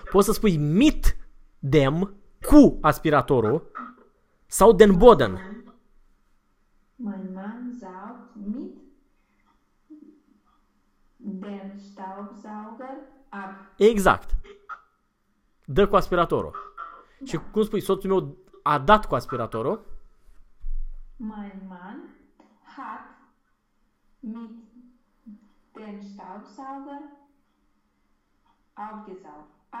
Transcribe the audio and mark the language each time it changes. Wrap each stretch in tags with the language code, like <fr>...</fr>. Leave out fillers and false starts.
<ro>Poți să spui</ro> <de>mit dem</de> <ro>cu aspiratorul sau</ro> <de>den boden. Mein Mann saugt mit dem Staubsauger ab.</de> <ro>Exact. Dă cu aspiratorul. Și cum spui, soțul meu a dat cu aspiratorul?</ro> <de>Mein Mann hat mit dem Staubsauger abgesaugt.</de>